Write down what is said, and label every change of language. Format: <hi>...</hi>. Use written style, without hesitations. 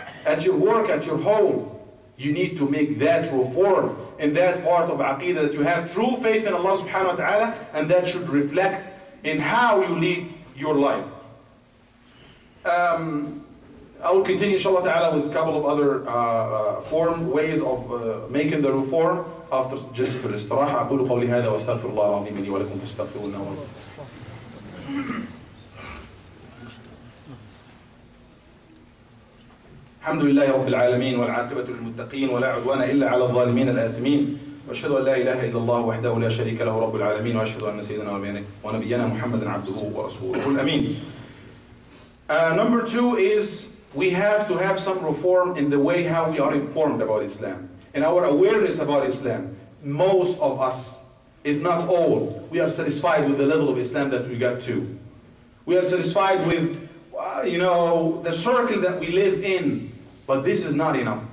<en>At your work, at your home. You need to make that reform in that part of aqidah that you have true faith in Allah subhanahu wa ta'ala, and that should reflect in how you lead your life. I will continue inshallah ta'ala with a couple of other ways of making the reform after just الاستراحة.</en> <ar>أقول قولي هذا وأستغفر الله العظيم لي ولكم فاستغفروه إنه هو الحمد لله رب العالمين والعاقبة للمتقين ولا عدوان إلا على الظالمين الآثمين وأشهد أن لا إله إلا الله وحده لا شريك له رب العالمين وأشهد أن سيدنا ونبينا محمدا عبده ورسوله الأمين.</ar> <en>Number two is we have to have some reform in the way how we are informed about Islam, in our awareness about Islam. Most of us, if not all, we are satisfied with the level of Islam that we got to. We are satisfied with, the circle that we live in. But this is not enough.</en>